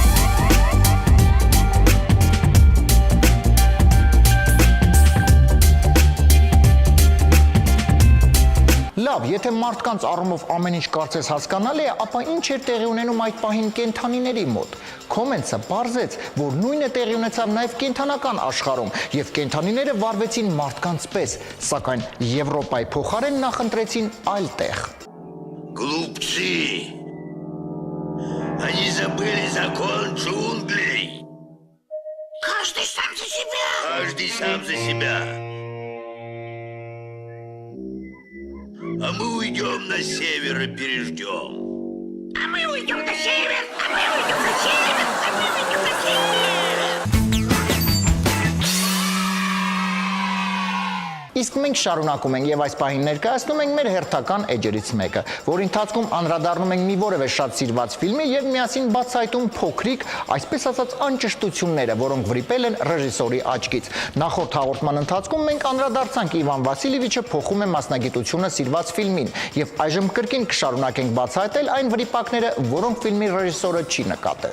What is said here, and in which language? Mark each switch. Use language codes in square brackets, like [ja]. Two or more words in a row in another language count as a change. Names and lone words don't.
[hy] Լավ, եթե մարդկանց առումով ամեն ինչ կարծես հասկանալի է, ապա ինչ էր տեղի ունենում այդ պահին կենդանիների մոտ։ Comments-ը պարզեց, որ նույնը տեղի ունեցավ նաև կենդանական աշխարհում, եւ кеնդանիները վարվեցին մարդկանց պես, սակայն Եվրոպայի փոխարեն նախընտրեցին այլ տեղ։ [ru] Глупцы! Они забыли закон джунглей. Каждый сам за себя. Каждый сам за себя. А мы уйдем на север и переждем. А мы уйдем на север, а мы уйдем на север, а мы уйдем на север. [hy] Իսկ մենք շարունակում ենք եւ այս պահին ներկայացնում ենք մեր հերթական էջերից մեկը, որի ընթացքում անդրադառնում ենք մի որևէ շատ սիրված ֆիլմի եւ միասին բացահայտում փոքրիկ, այսպես ասած, անճշտությունները, որոնք վրիպել են ռեժիսորի աչքից։ Նախորդ հաղորդման ընթացքում մենք անդրադարձանք Իվան Վասիլևիչը փոխում է մասնագիտությունը սիրված ֆիլմին եւ այժմ կրկին կշարունակենք բացահայտել այն վրիպակները, որոնք ֆիլմի ռեժիսորը չի նկատել։